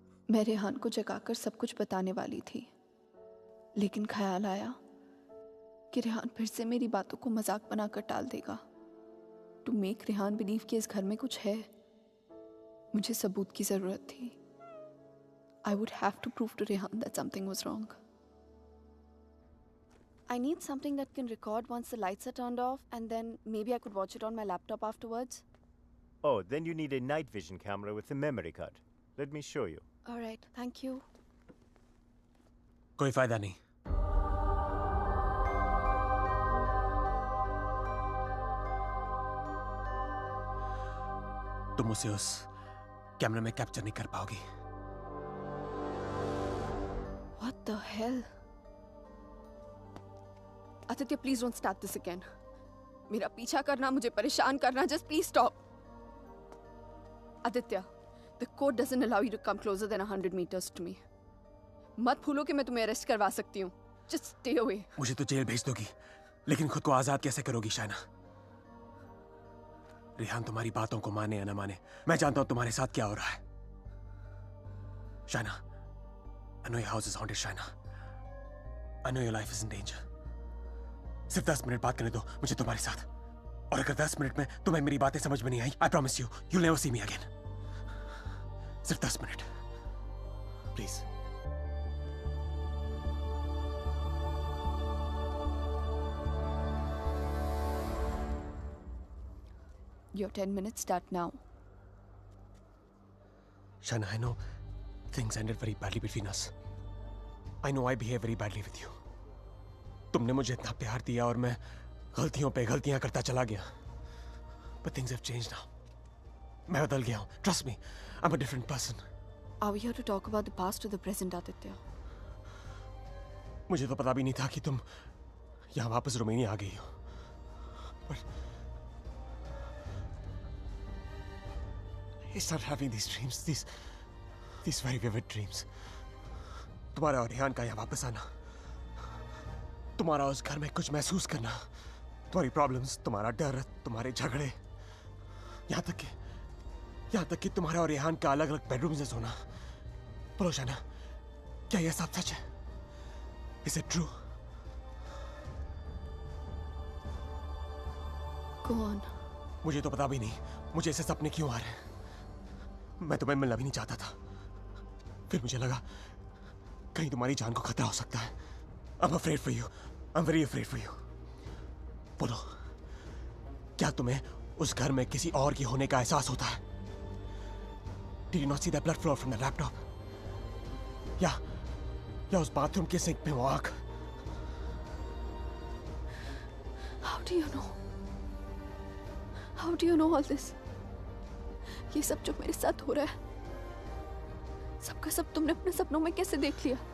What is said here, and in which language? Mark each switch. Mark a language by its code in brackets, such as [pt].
[hi] मैं रेहान को जगाकर सब कुछ बताने वाली थी, लेकिन ख्याल आया कि रेहान फिर से मेरी बातों को मजाक बनाकर टाल देगा। टू मेक रेहान बिलीव कि इस घर में कुछ है, मुझे सबूत की जरूरत थी। [en] I would have to prove to Rehan that something was wrong. I need something that can record once the lights are turned off, and then maybe I could watch it on my laptop afterwards. Oh, then you need a night vision camera with a memory card. Let me show you. All right, thank you. [hi] कोई फायदा नहीं। तुम उसे उस कैमरे में capture नहीं कर पाओगी। [en] What the hell? Aditya, please don't start this again. [hi] मेरा पीछा करना, मुझे परेशान करना, [en] just please stop. Aditya, the code doesn't allow you to come closer than 100 meters to me. [hi] मत भूलो कि मैं तुम्हें अरेस्ट करवा सकती हूँ. [en] Just stay away. [hi] मुझे तो जेल भेज दोगी, लेकिन खुद को आजाद कैसे करोगी शाइना? रेहान तुम्हारी बातों को माने या ना माने, मैं जानता हूं तुम्हारे साथ क्या हो रहा है। [en] Shaina, I know your house is haunted, Shaina. I know your life is in danger. [hi] सिर्फ 10 मिनट बात करने दो मुझे तुम्हारे साथ, और अगर 10 मिनट में तुम्हें मेरी बातें समझ में नहीं आई, [en] I promise you, you'll never see me again. [hi] सिर्फ 10 minute, please. [en] Your 10 minutes start now. Shaina, I know things ended very badly between us. I know I behave very badly with you. [hi] तुमने मुझे इतना प्यार दिया और मैं गलतियों पे गलतियां करता चला गया। [en] But things have changed now. [hi] मैं बदल गया हूँ. [en] Trust me, I'm a different person. Are we here to talk about the past or the present, Aditya? [hi] मुझे तो पता भी नहीं था कि तुम यहाँ वापस रोमानिया आ गई हो। [en] But I started having these dreams, these very vivid dreams. [hi] तुम्हारा और रेहान का यहाँ वापस आना, तुम्हारा उस घर में कुछ महसूस करना, तुम्हारी प्रॉब्लम्स, तुम्हारा डर, तुम्हारे झगड़े, यहाँ तक कि तुम्हारा और रेहान का अलग अलग बेडरूम से सोना। बोलो शाइना, क्या यह सब सच है? [en] Is it true? Go on. [hi] मुझे तो पता भी नहीं मुझे ऐसे सपने क्यों आ रहे हैं। मैं तुम्हें मिलना भी नहीं चाहता था, फिर मुझे लगा कहीं तुम्हारी जान को खतरा हो सकता है। [en] I'm afraid for you. I'm very afraid for you. [hi] बोलो, क्या तुम्हें उस घर में किसी और की होने का एहसास होता है? [en] Did you not see that blood flow from the laptop? [hi] या उस बाथरूम के सिंक में वो आग? [en] How do you know? How do you know all this? [hi] ये सब जो मेरे साथ हो रहा है, सबका सब तुमने अपने सपनों में कैसे देख लिया?